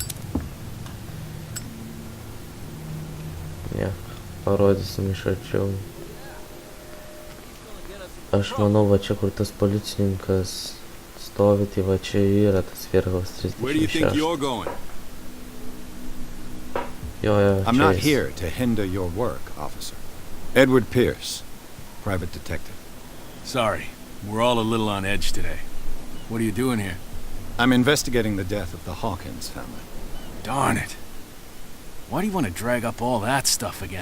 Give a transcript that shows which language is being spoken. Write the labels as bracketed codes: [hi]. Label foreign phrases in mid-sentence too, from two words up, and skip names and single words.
[lt] Ne, parodysim iš arčiau. Aš manau, va čia, kur tas policininkas stovi, tai va čia yra tas Viergalas 36. Jo, [en] I'm not [lt] čia jis. [en] here to hinder your work, officer. Edward Pierce, private detective. Sorry, we're all a little on edge today. What are you doing here? I'm investigating the death of the Hawkins family. Darn it. Why do you want to drag up all that stuff again?